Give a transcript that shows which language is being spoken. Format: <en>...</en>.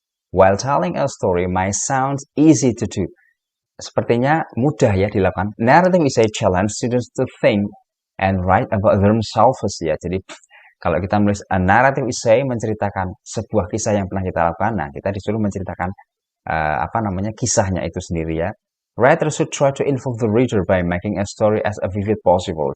<en>While telling a story might sound easy to do.</en> <id>Sepertinya mudah ya dilakukan.</id> <en>Narrative essay challenge students to think and write about themselves ya.</en> <id>Jadi kalau kita menulis a narrative essay menceritakan sebuah kisah yang pernah kita lakukan, nah kita disuruh menceritakan kisahnya itu sendiri ya.</id> <en>Writer should try to involve the reader by making a story as vivid possible.</en>